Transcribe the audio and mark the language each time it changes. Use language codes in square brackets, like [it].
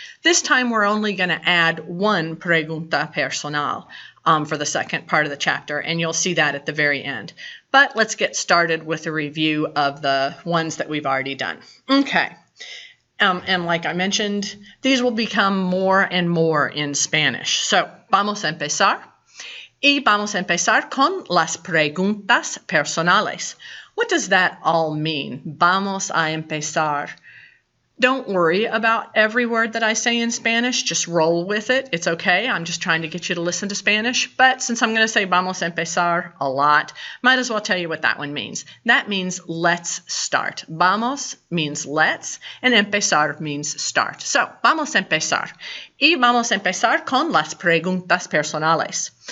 [en] This time we're only going to add one [es] pregunta personal [en] for the second part of the chapter, and you'll see that at the very end. But let's get started with a review of the ones that we've already done. Okay. And like I mentioned, these will become more and more in Spanish. [es] So, vamos a empezar. Y vamos a empezar con las preguntas personales. [en] What does that all mean? [es] Vamos a empezar. [en] Don't worry about every word that I say in Spanish. Just roll with it. It's okay. I'm just trying to get you to listen to Spanish. But since I'm going to say [es] vamos a empezar [en] a lot, might as well tell you what that one means. That means let's start. Vamos means let's, and empezar means start. [es] So, vamos a empezar. Y vamos a empezar con las preguntas personales.